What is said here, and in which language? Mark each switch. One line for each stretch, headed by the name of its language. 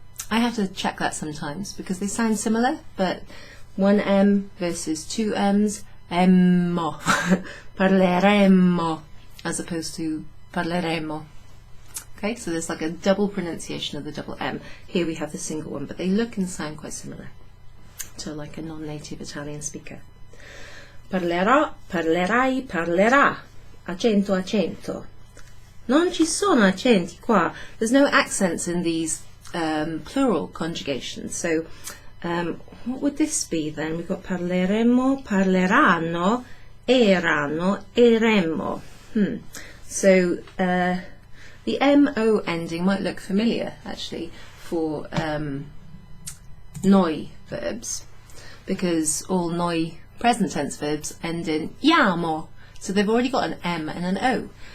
English: I have to check that sometimes because they sound similar, but one M versus two M's, emmo, parleremo, as opposed to parleremo. Okay, so there's a double pronunciation of the double M. Here we have the single one, but they look and sound quite similar to a non-native Italian speaker.
Italian: Parlerò, parlerai, parlerà. Accento, accento. Non ci sono accenti qua.
English: There's no accents in these plural conjugations. So what would this be then? We've got parleremo, parleranno, eranno, eremmo. So the MO ending might look familiar actually for noi verbs, because all noi present tense verbs end in iamo, so they've already got an M and an O.